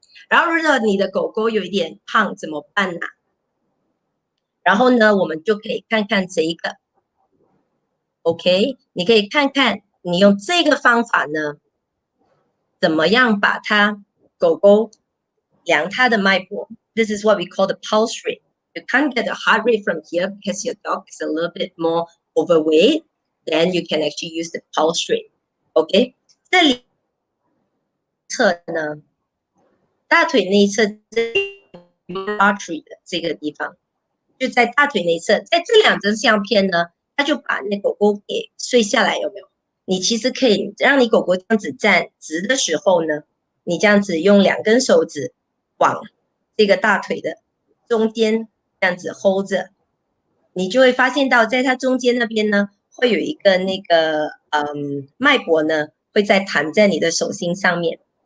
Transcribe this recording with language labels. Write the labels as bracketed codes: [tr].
[zh] 然后如果你的狗狗有一点胖怎么办呢？然后呢，我们就可以看看这一个 ，OK， 你可以看看你用这个方法呢，怎么样把它狗狗量它的脉搏。 [en] This is what we call the pulse rate. You can't get the heart rate from here because your dog is a little bit more overweight. Then you can actually use the pulse rate. [zh] OK， 这里侧呢，大腿内侧artery 的这个地方，就在大腿内侧，在这两张相片呢，它就把那狗狗给睡下来，有没有？你其实可以让你狗狗这样子站直的时候呢，你这样子用2根手指往这个大腿的中间这样子 hold 着，你就会发现到在它中间那边呢，会有一个那个脉搏呢，会在弹在你的手心上面。